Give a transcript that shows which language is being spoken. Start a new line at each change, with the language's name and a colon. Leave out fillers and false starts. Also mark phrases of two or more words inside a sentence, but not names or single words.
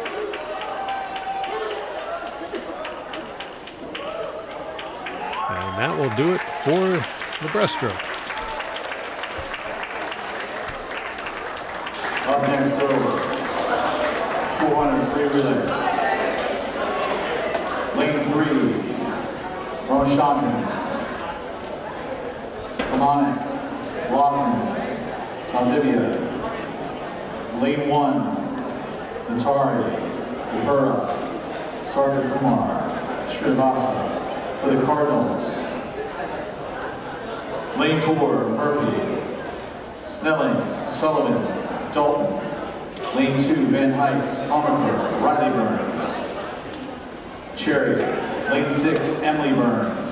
English: And that will do it for the breaststroke. Up next goes 400 free relay. Lane 3, Roshan, Kamanic, Rockman, Saldivia. Lane 1, Natari, Kapura, Sarkar Kumar, Srivastava for the Cardinals. Lane 4, Murphy, Snellings, Sullivan, Dalton. Lane 2, Van Heist, Comerford, Riley Burns. Cherry. Lane 6, Emily Burns.